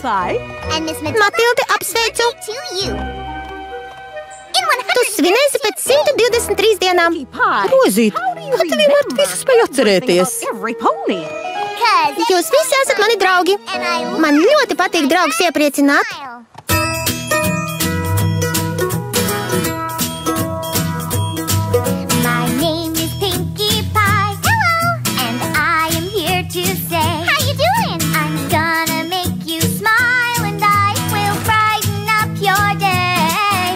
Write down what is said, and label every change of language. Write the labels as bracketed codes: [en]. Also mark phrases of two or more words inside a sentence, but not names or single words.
[lv] Matilde, apsveicu. Tu svinēsi pēc 123 dienām. Rozīt, kā tu vienmēr visu spēj atcerēties? Jūs visi esat mani draugi. Man ļoti patīk draugus iepriecināt. [en] My name is Pinkie Pie. Hello. And I am here to say, how you doing? I'm gonna make you smile and I will brighten up your day.